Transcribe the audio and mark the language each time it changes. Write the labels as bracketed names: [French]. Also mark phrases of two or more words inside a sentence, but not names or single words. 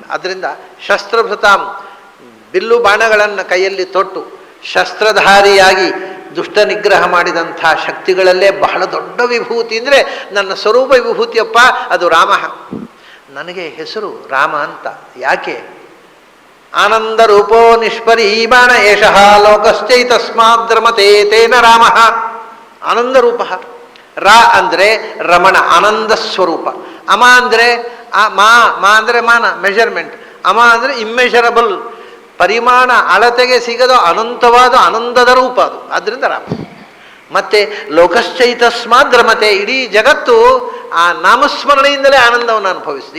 [Kannada] ಆದ್ದರಿಂದ ಶಸ್ತ್ರಭೃತಾಂ, ಬಿಲ್ಲು ಬಾಣಗಳನ್ನು ಕೈಯಲ್ಲಿ ತೊಟ್ಟು ಶಸ್ತ್ರಧಾರಿಯಾಗಿ ದುಷ್ಟ ನಿಗ್ರಹ ಮಾಡಿದಂಥ ಶಕ್ತಿಗಳಲ್ಲೇ ಬಹಳ ದೊಡ್ಡ ವಿಭೂತಿ ಅಂದರೆ ನನ್ನ ಸ್ವರೂಪ ವಿಭೂತಿಯಪ್ಪ, ಅದು ರಾಮ. ನನಗೆ ಹೆಸರು ರಾಮ ಅಂತ ಯಾಕೆ? [Sanskrit] ಆನಂದ ರೂಪೋ ನಿಷ್ಪರೀಮಾಣ ಏಷಃ ಲೋಕಶ್ಚೈತಸ್ಮಾದ್ ರಮತೆ ತೇನ ರಾಮ. [Kannada] ಆನಂದ ರೂಪ. ರಾ ಅಂದರೆ ರಮಣ, ಆನಂದ ಸ್ವರೂಪ. ಅಮ ಅಂದರೆ ಮಾ ಅಂದರೆ ಮಾನ, ಮೆಷರ್ಮೆಂಟ್. ಅಮ ಅಂದರೆ ಇಮ್ಮೆಷರಬಲ್, ಪರಿಮಾಣ ಅಳತೆಗೆ ಸಿಗದ ಅನಂತವಾದ ಆನಂದದ ರೂಪ ಅದು. ಆದ್ದರಿಂದ ರಾಮ. ಮತ್ತೆ ಲೋಕಶ್ಚೈತಸ್ಮಾದ್ ರಮತೆ, ಇಡೀ ಜಗತ್ತು ಆ ನಾಮಸ್ಮರಣೆಯಿಂದಲೇ ಆನಂದವನ್ನು ಅನುಭವಿಸಿದೆ.